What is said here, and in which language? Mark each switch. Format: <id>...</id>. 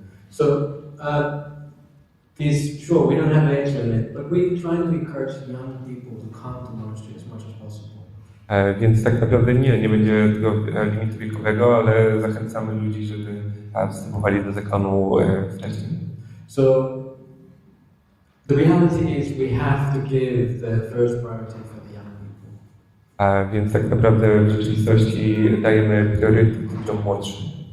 <en>So, sure, we don't have an age limit, but we're trying to encourage young people to come to monastery as much as possible.</en> <pl>Więc tak naprawdę nie będzie tego limitu wiekowego, ale zachęcamy ludzi, żeby wstępowali do zakonu wcześniej.</pl> <en>So, the reality is we have to give the first priority for the young people.</en> <pl>Więc tak naprawdę w rzeczywistości dajemy priorytet ludziom młodszym.</pl>